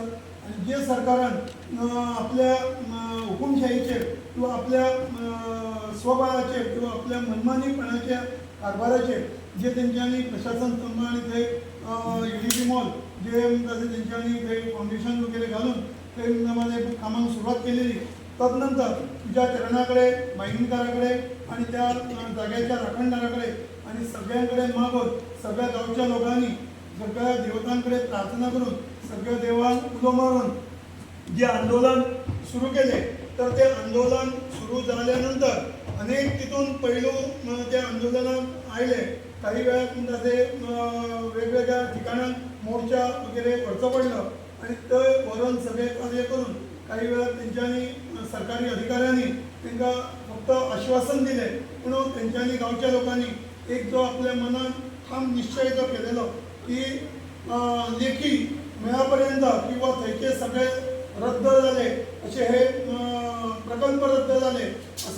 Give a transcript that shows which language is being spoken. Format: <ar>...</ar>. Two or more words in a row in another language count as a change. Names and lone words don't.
<kok>आणि जे सरकारान आपल्या हुकुमशाहीचेर किंवा आपल्या स्वबळाचेर किंवा आपल्या मनमानीपणाच्या कारभाराचेर जे तेंच्यांनी प्रशासन स्तंभ आणि ते</kok> <en>unity mall</en> <kok>जे तेंच्यांनी ते फाउंडेशन वगैरे घालून ते कामांक सुरवात केलेली.</kok> <mr>तदनंतर तुझ्या चरणाकडे बायनीकाराकडे आणि त्या जाग्याच्या राखणदाराकडे आणि सगळ्यांकडे मागून सगळ्या गावच्या लोकांनी सगळ्या देवतांकडे प्रार्थना करून सगळ्या देवांक उलो मारून जे आंदोलन सुरू केले तर ते आंदोलन सुरू झाल्यानंतर अनेक तिथून पैलू त्या आंदोलनात आयले.</mr> <kok>काही वेळात ते वेगवेगळ्या ठिकाणांत मोर्चा वगैरे करचो पडलो आणि ते वरून सगळे कार्य करून काही वेळात तेंच्यांनी सरकारी अधिकाऱ्यांनी तांकां फक्त आश्वासन दिले पूण तेंच्यांनी गांवच्या लोकांनी एक जो आपल्या मनात ठाम निश्चय जो केलेलो की लेखी मेळापर्यंत किंवा थंयचे सगळे रद्द झाले असे हे प्रकल्प रद्द झाले असे</kok>